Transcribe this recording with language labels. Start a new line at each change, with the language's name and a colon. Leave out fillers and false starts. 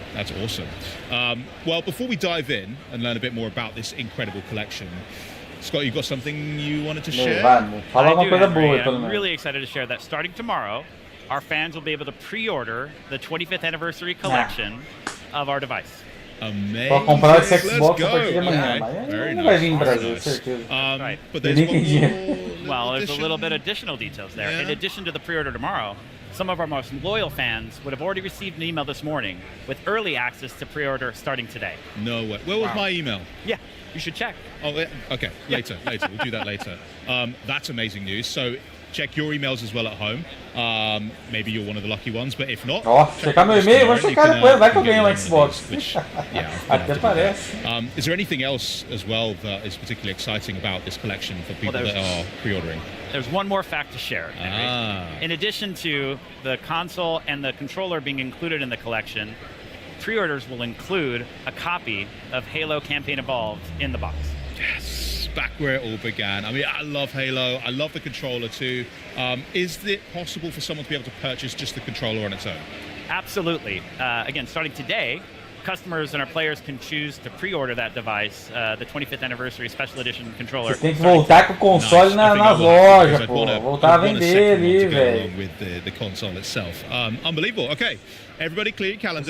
English: That's awesome. Well, before we dive in and learn a bit more about this incredible collection, Scott, you got something you wanted to share? I'm really excited to share that starting tomorrow, our fans will be able to pre-order the 25th anniversary collection of our device. Amazing.
Portuguese: Vou comprar esse Xbox a partir de amanhã, mas não vai vir em Brasil, certeza.
English: Right. But there's one more well, there's a little bit of additional details there. In addition to the pre-order tomorrow, some of our most loyal fans would have already received an email this morning with early access to pre-order starting today. No way. Where was my email? Yeah, you should check. Oh, okay. Later. We'll do that later. That's amazing news. So check your emails as well at home. Maybe you're one of the lucky ones, but if not,
Portuguese: checar meu e-mail, vou checar depois, vai que eu ganho um Xbox. Até parece.
English: Is there anything else as well that is particularly exciting about this collection for people that are pre-ordering? There's one more fact to share. In addition to the console and the controller being included in the collection, pre-orders will include a copy of Halo Campaign Evolved in the box. Yes, back where it all began. I mean, I love Halo. I love the controller too. Is it possible for someone to be able to purchase just the controller on its own? Absolutely. Again, starting today, customers and our players can choose to pre-order that device, the 25th anniversary special edition controller.
Portuguese: Você tem que voltar com o console nas lojas, pô. Voltar a vender ali, velho.
English: With the console itself. Unbelievable. Okay. Everybody clear your calendars.